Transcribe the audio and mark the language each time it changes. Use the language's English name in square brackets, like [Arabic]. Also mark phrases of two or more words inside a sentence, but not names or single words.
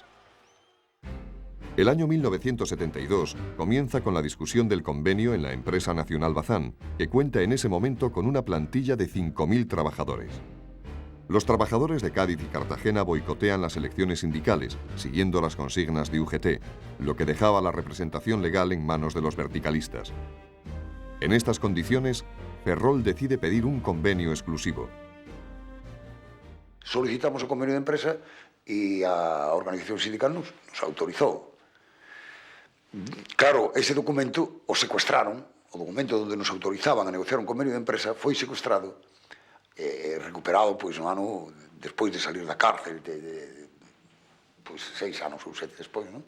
[Spanish] El año 1972 comienza con la discusión del convenio en la empresa Nacional Bazán, que cuenta en ese momento con una plantilla de 5.000 trabajadores. Los trabajadores de Cádiz y Cartagena boicotean las elecciones sindicales, siguiendo las consignas de UGT, lo que dejaba la representación legal en manos de los verticalistas. En estas condiciones, Ferrol decide pedir un convenio exclusivo. [Galician] Solicitamos o convenio de empresa e a organización sindical nos autorizou. Claro, ese documento o secuestraron, o documento onde nos autorizaban a negociar un convenio de empresa foi secuestrado recuperado no ano despois de salir da cárcel, 6 anos ou 7 despois, non?